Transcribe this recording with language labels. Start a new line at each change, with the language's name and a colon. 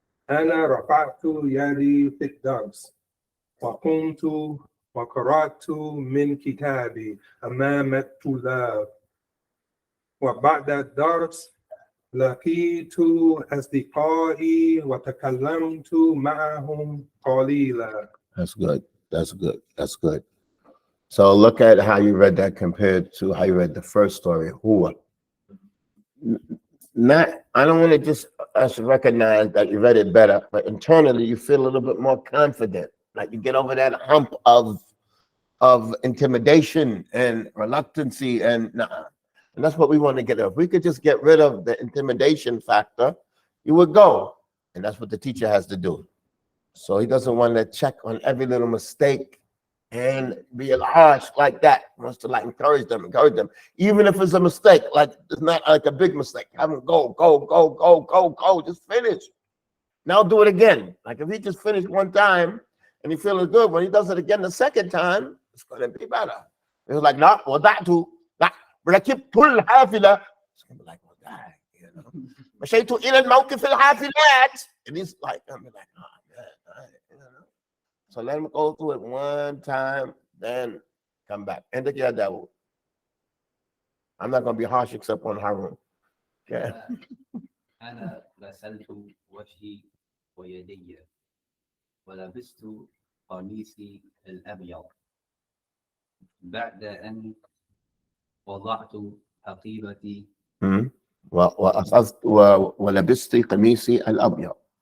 Arabic: أنا رفعت يدي في الدرس وقمت وقرأت من كتابي أمام الطلاب. وبعد الدرس لقيت أصدقائي وتكلمت معهم قليلا.
English: That's good. That's good. That's good. So look at how you read that compared to how you read the first story. Who? Not. I don't want to just us recognize that you read it better, but internally you feel a little bit more confident. Like you get over that hump of intimidation and reluctancy, and that's what we want to get. If we could just get rid of the intimidation factor, you would go, and that's what the teacher has to do. So he doesn't want to check on every little mistake and be harsh like that. He wants to like encourage them, even if it's a mistake. Like it's not like a big mistake. Have them go, just finish. Now do it again. Like if he just finished one time and he feeling good, when he does it again the second time, it's going to be better. It's like, no, well, that too. That, but I keep pulling hafila. It's going to be like, well, that, you know.
Arabic: مشيت إلى الموقف الحافلات.
English: And he's like, I'm like, oh, man, you know. So let him go through it one time, then come back. And the devil. I'm not going to be harsh except on Harun. Yeah.
Arabic: أنا غسلت وجهي ويدي ولبست قميصي الأبيض بعد أن وضعت حقيبتي وأخذت ولبست قميصي الأبيض